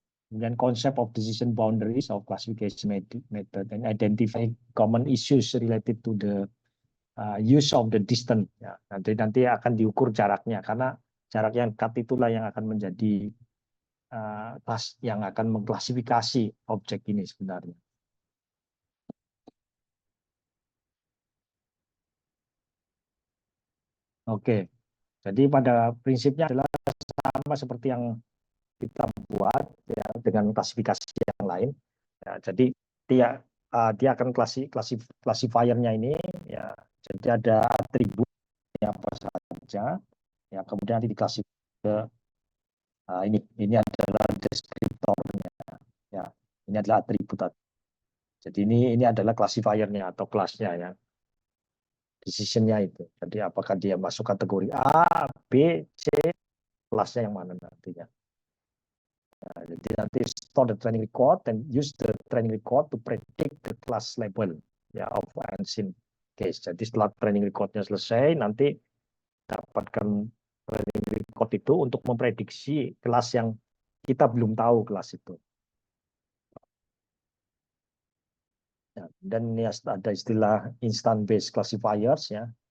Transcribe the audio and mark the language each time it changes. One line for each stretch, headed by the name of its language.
English: Kemudian concept of decision boundaries of classification method and identify common issues related to the use of the distance.
Indonesian: Ya, nanti akan diukur jaraknya karena jarak yang dekat itulah yang akan menjadi yang akan mengklasifikasi objek ini sebenarnya. Oke, jadi pada prinsipnya adalah sama seperti yang kita buat ya dengan klasifikasi yang lain. Ya, jadi dia akan klasifiernya ini ya. Jadi ada atribut apa saja ya kemudian nanti diklasifikasi ke ini adalah deskriptornya ya. Ini adalah atribut. Jadi ini adalah klasifiernya atau kelasnya ya. Decisionnya itu. Jadi apakah dia masuk kategori A, B, C, kelasnya yang mana nantinya. Nah, jadi nanti
English: store the training record and use the training record to predict the class label ya of unseen case.
Indonesian: Jadi setelah training recordnya selesai, nanti dapatkan training record itu untuk memprediksi kelas yang kita belum tahu kelas itu. Ya, dan ini ada istilah instant based classifiers ya.